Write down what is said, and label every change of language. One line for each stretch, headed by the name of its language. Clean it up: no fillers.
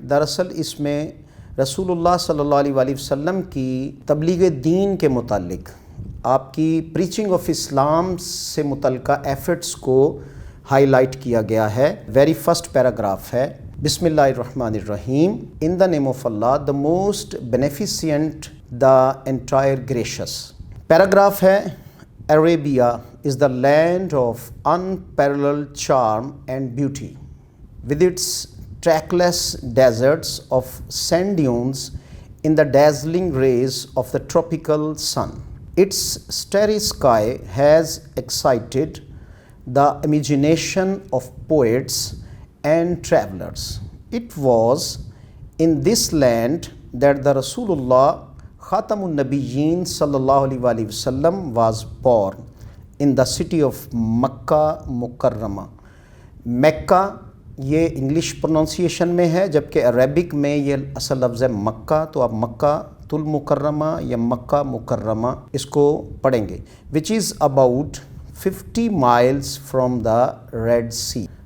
Urdu: دراصل اس میں رسول اللہ صلی اللہ علیہ وآلہ وسلم کی تبلیغ دین کے متعلق، آپ کی پریچنگ آف اسلام سے متعلقہ ایفرٹس کو ہائی لائٹ کیا گیا ہے. ویری فرسٹ پیراگراف ہے
Arabic: بسم اللہ الرحمن الرحیم.
English: In the name of Allah, the most beneficent, the entire gracious.
Urdu: Paragraph ہے
English: Arabia is the land of unparalleled charm and beauty, with its trackless deserts of sand dunes in the dazzling rays of the tropical sun. Its starry sky has excited the imagination of poets and travelers. It was in this land that the Rasulullah Khatamun Nabiyyin sallallahu alaihi wasallam was born, in the city of Makkah Mukarrama.
Urdu: مکہ یہ English pronunciation میں ہے، جبکہ Arabic میں یہ اصل لفظ ہے مکہ، تو آپ مکہ المکرمہ یا مکہ مکرمہ اس کو پڑھیں گے،
English: which is about 50 miles from the Red Sea.